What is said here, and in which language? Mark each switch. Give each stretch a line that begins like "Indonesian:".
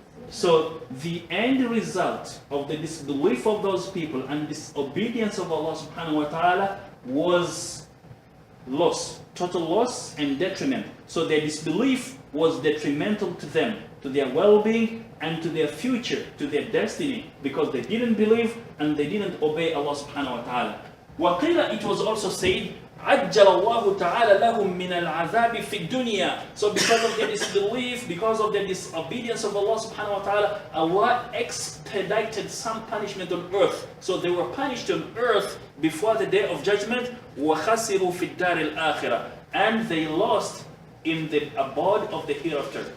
English: So the end result of the disbelief of those people and disobedience of Allah subhanahu wa ta'ala was loss, total loss and detriment. So their disbelief was detrimental to them, to their well-being and to their future, to their destiny, because they didn't believe and they didn't obey Allah subhanahu wa ta'ala.
Arabic: وَقِيلَ,
English: it was also said,
Arabic: عَجَّلَ اللَّهُ تَعَالَى لَهُم مِّنَ الْعَذَابِ فِي الدُّنْيَا.
English: So because of their disbelief, because of their disobedience of Allah subhanahu wa ta'ala, Allah expedited some punishment on earth. So they were punished on earth before the day of judgment.
Arabic: وَخَسِرُوا فِي الدَّارِ الْآخِرَةِ.
English: And they lost in the abode of the hereafter.